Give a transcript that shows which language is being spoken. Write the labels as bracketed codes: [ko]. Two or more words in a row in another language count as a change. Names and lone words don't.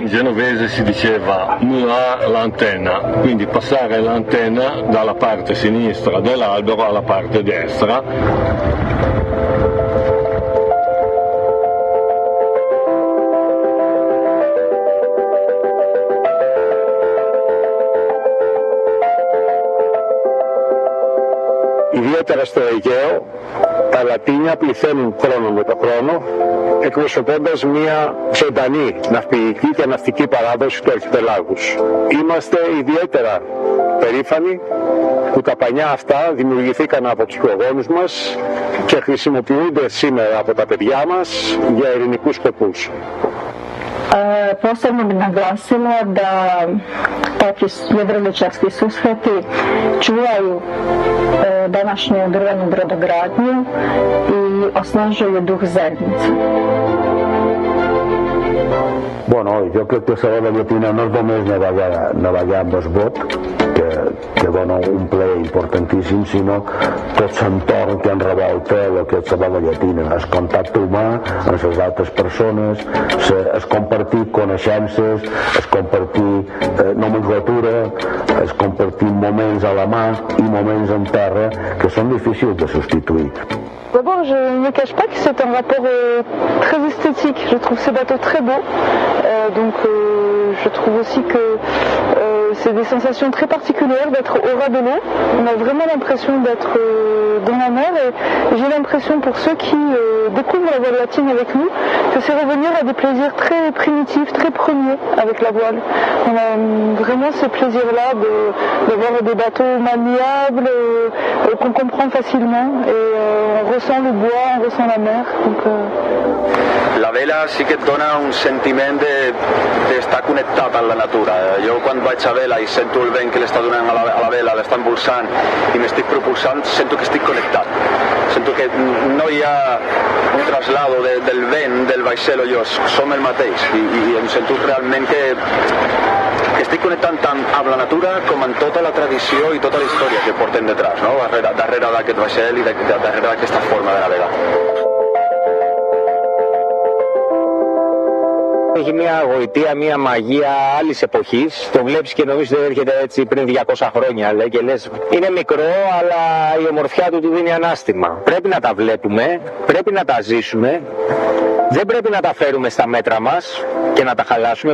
[it] In genovese si diceva mula l'antenna, quindi passare l'antenna dalla parte sinistra dell'albero alla parte destra. [el] Ιδιαίτερα στο Αιγαίο, τα λατίνια πληθαίνουν χρόνο με το χρόνο, εκπροσωπώντας μια ζωντανή ναυπηγική και ναυτική παράδοση του αρχιπελάγους. Είμαστε ιδιαίτερα περήφανοι που τα πανιά αυτά δημιουργηθήκαν από τους προγόνους μας και χρησιμοποιούνται σήμερα από τα παιδιά μας για ειρηνικούς σκοπούς. [hr] Posebno bih naglasila da takvi jedriličarski susreti čuvaju današnju drvenu brodogradnju i osnažuju duh zajednice. [ca] Bueno, jo crec que serà la llatina no és només navegar amb el bot, que dona un ple importantíssim, sinó tot l'entorn que enrevolta el que és la llatina, el contacte humà amb les altres persones, el compartir coneixences, el compartir nomenclatura, el compartir moments a la mà i moments en terra que són difícils de substituir. [fr] D'abord, je ne me cache pas que c'est un rapport très esthétique. Je trouve ces bateaux très beaux. Je trouve aussi que c'est des sensations très particulières d'être au ras de l'eau. On a vraiment l'impression d'être dans la mer et j'ai l'impression pour ceux qui découvrent la voile latine avec nous que c'est revenir à des plaisirs très primitifs, très premiers avec la voile. On a vraiment ces plaisirs-là d'avoir des bateaux maniables qu'on comprend facilement et on ressent le bois, on ressent la mer. [ca] La vela sí que et dona un sentiment d'estar connectat amb la natura. Jo quan vaig a vela i sento el vent que l'està donant a la vela, l'està impulsant i m'estic propulsant, sento que estic connectat. Sento que no hi ha un traslado del vent, del vaixell o jo, som el mateix i em sento realment que estic connectant tant amb la natura com amb tota la tradició i tota la història que portem detrás, no? darrere d'aquest vaixell i darrere d'aquesta forma de navegar. [el] Έχει μια γοητεία, μια μαγεία άλλης εποχής. Το βλέπεις και νομίζεις ότι έρχεται έτσι πριν 200 χρόνια. Λέει, και λες, είναι μικρό, αλλά η ομορφιά του δίνει ανάστημα. Πρέπει να τα βλέπουμε, πρέπει να τα ζήσουμε. Δεν πρέπει να τα φέρουμε στα μέτρα μας και να τα χαλάσουμε.